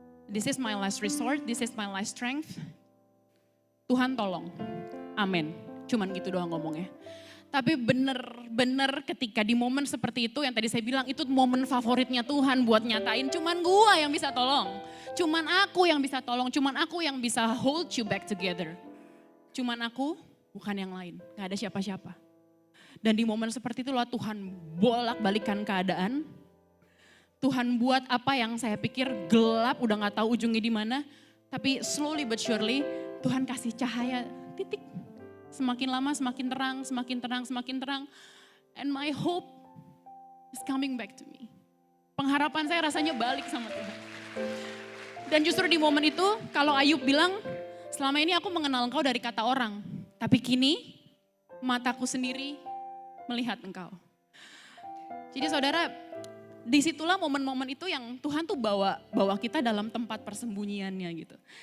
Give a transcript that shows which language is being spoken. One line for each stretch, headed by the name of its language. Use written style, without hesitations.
English: This is my last resort, this is my last strength.
Indonesian: Tuhan tolong, amin. Cuman gitu doang ngomongnya. Tapi bener ketika di momen seperti itu yang tadi saya bilang itu momen favoritnya Tuhan buat nyatain cuman gua yang bisa tolong. Cuman aku yang bisa tolong, cuman aku yang bisa
English: hold you back together.
Indonesian: Cuman aku, bukan yang lain, gak ada siapa-siapa. Dan di momen seperti itulah Tuhan bolak-balikan keadaan. Tuhan buat apa yang saya pikir gelap, udah gak tahu ujungnya di mana. Tapi
English: slowly but surely
Indonesian: Tuhan kasih cahaya titik. Semakin lama semakin terang, semakin terang, semakin terang.
English: And my hope is coming back to me.
Indonesian: Pengharapan saya rasanya balik sama Tuhan. Dan justru di momen itu kalau Ayub bilang, selama ini aku mengenal engkau dari kata orang. Tapi kini mataku sendiri melihat engkau. Jadi saudara, disitulah momen-momen itu yang Tuhan tuh bawa kita dalam tempat persembunyiannya gitu.